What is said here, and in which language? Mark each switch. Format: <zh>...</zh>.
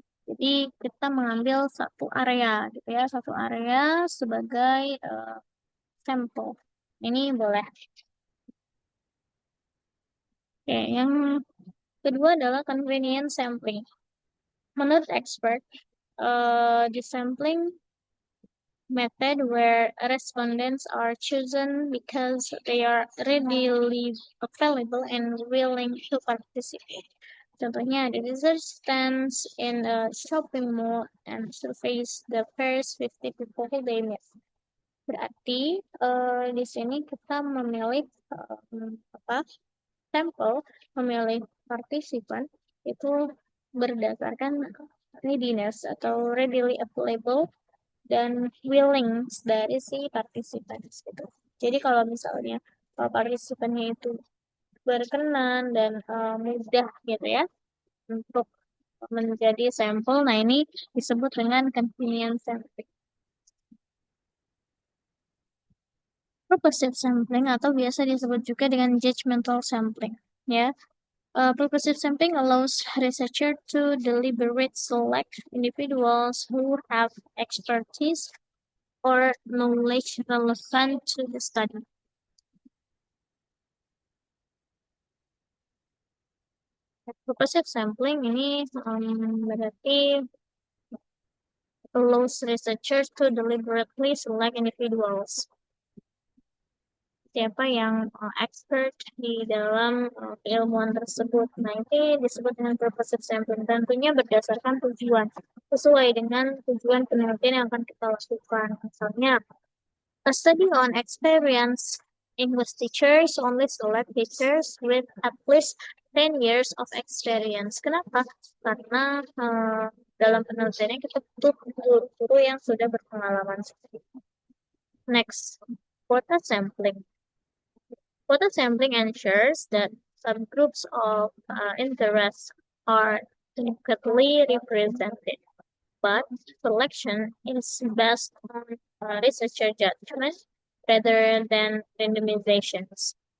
<id>Jadi kita mengambil satu area gitu ya, satu area sebagai sampel. Ini boleh. Oke, yang kedua adalah convenience sampling. Menurut</id> <en>expert, the sampling method where respondents are chosen because they are readily available and willing to participate.</en> <id>Contohnya,</id> <en>the research stands in a shopping mall and surveys the first 50 people they meet.</en> <id>Berarti di sini kita memilih sampel, memilih partisipan itu berdasarkan readiness atau readily available dan willing dari si partisipan gitu. Jadi kalau misalnya partisipannya itu berkenan dan mudah gitu ya untuk menjadi sampel, nah ini disebut dengan convenience sampling. Purposive sampling atau biasa disebut juga dengan judgmental sampling.</id> <en>Ya, purposive sampling allows researcher to deliberate select individuals who have expertise or knowledge relevant to the study. Purposive sampling</en> <id>ini berarti</id> <en>allows researchers to deliberately select individuals.</en> <id>Siapa yang expert di dalam keilmuan tersebut. Nah, ini disebut dengan purposive sampling. Tentunya berdasarkan tujuan, sesuai dengan tujuan penelitian yang akan kita lakukan. Misalnya,</id> <en>a study on experience. English teachers only select teachers with at least 10 years of experience.</en> <id>Kenapa? Karena dalam penelitiannya kita butuh guru-guru yang sudah berpengalaman.</id> <en>Next, quota sampling. Quota sampling ensures that subgroups of interest are adequately represented, but selection is based on researcher judgment rather than randomizations.</en>